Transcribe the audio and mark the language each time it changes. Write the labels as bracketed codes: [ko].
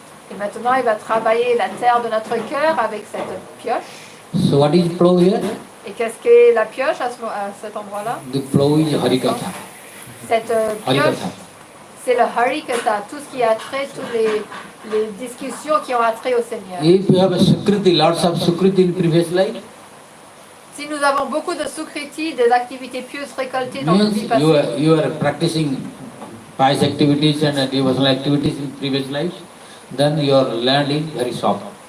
[fr] Et maintenant, il va travailler la terre de notre cœur avec cette pioche. [en] So what is plow here? [fr] Et qu'est-ce qu'est la pioche à cet endroit-là? [en] The plow is Harikatha. [fr] Cette pioche, c'est le Harikatha, tout ce qui a trait, toutes les discussions qui ont attrait au Seigneur. [en] If you have a Sukriti, lots of Sukriti in previous life, [fr] Si nous avons beaucoup de Sukriti, des activités pieuses récoltées dans nos vies [en] means [fr] passées, [en] you are practicing pious activities and devotional activities in previous lives, then your land is very soft.